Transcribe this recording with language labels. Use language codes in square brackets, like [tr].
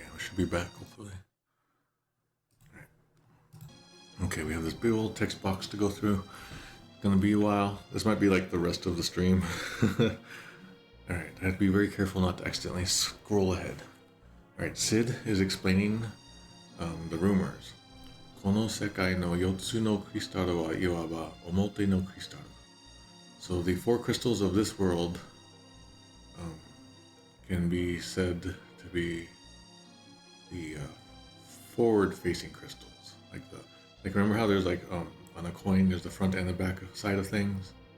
[en] should be back, hopefully. Alright. Okay, we have this big old text box to go through. It's gonna be a while. This might be like the rest of the stream. Alright, I have to be very careful not to accidentally scroll ahead. Alright, Sid is explaining the rumors. [ja] この世界の4つのクリスタルはいわば表のクリスタル. [en] So the 4 crystals of this world can be said to be the forward-facing crystals. Like remember how there's like on a coin there's the front and the back side of things?